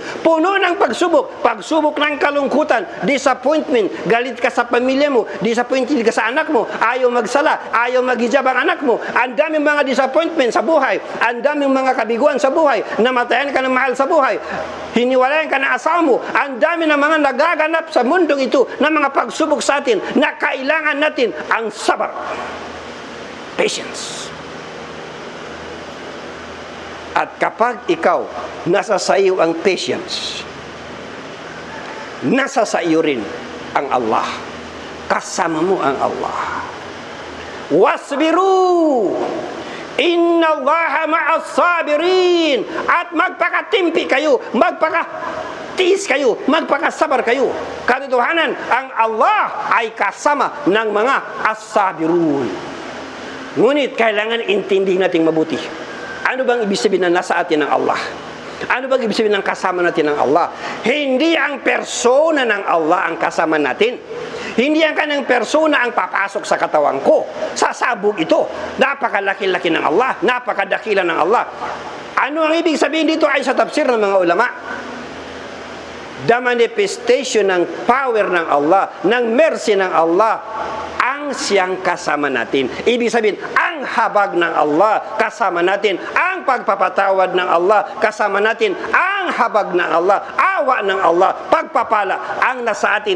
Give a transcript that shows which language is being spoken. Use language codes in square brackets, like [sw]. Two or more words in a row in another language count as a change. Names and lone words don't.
[tl] Puno ng pagsubok, pagsubok ng kalungkutan, disappointment, galit ka sa pamilya mo, disappointed ka sa anak mo, ayaw magsala, ayaw maghijab ang anak mo, ang daming mga disappointment sa buhay, ang daming mga kabiguan sa buhay, namatayan ka ng mahal sa buhay, hiniwalayan ka ng asawa mo, ang dami ng mga nagaganap sa mundong ito na mga pagsubok sa atin na kailangan natin ang sabar, patience. At kapag ikaw nasa sa iyo ang patience, nasa sa iyo rin ang Allah, kasama mo ang Allah. [ar] واصبروا إن الله مع الصابرين. [tl] At magpakatimpi kayo, magpakatiis kayo, magpakasabar kayo. Katotohanan, ang Allah ay kasama ng mga as-sabirun. Ngunit kailangan intindihin natin mabuti. Ano bang ibig sabihin na nasa atin ng Allah? Ano bang ibig sabihin ng kasama natin ng Allah? Hindi ang persona ng Allah ang kasama natin. Hindi ang kanang persona ang papasok sa katawan ko. Sasabog ito. Napakalaki-laki ng Allah. Napakadakila ng Allah. Ano ang ibig sabihin dito ay sa tafsir ng mga ulama? [en] The manifestation [tl] ng power ng Allah, ng mercy ng Allah, ang siyang kasama natin. Ibig sabihin, ang habag ng Allah, kasama natin. Ang pagpapatawad ng Allah, kasama natin. Ang habag ng Allah, awa ng Allah, pagpapala, ang nasa atin.